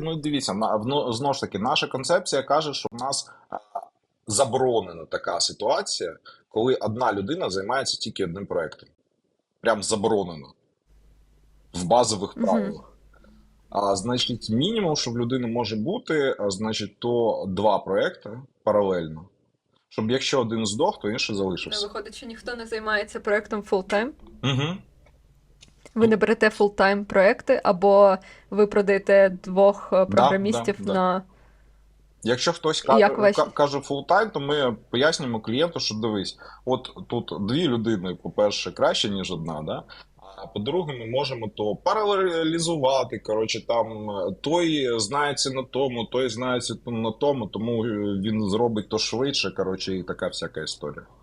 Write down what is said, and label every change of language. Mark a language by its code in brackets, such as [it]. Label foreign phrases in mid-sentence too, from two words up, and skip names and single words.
[uk] Ну, дивіться, знову ж таки, наша концепція каже, що в нас заборонена така ситуація, коли одна людина займається тільки одним проектом. Прям заборонено в базових правилах. Значить, мінімум, що в людини може бути, значить, то 2 проекти паралельно. Щоб якщо один здох, то інший залишився. Виходить, що ніхто не займається проектом full-time? Угу. Ви не берете full-time проекти, або ви продаєте 2 програмістів да. на... Якщо хтось каже full-time, то ми пояснюємо клієнту, що дивись, от тут 2 людини, по-перше, краще, ніж одна, да? А по-друге, ми можемо то паралелізувати, коротше, там той знається на тому, той знається на тому він зробить то швидше, коротше, і така всяка історія.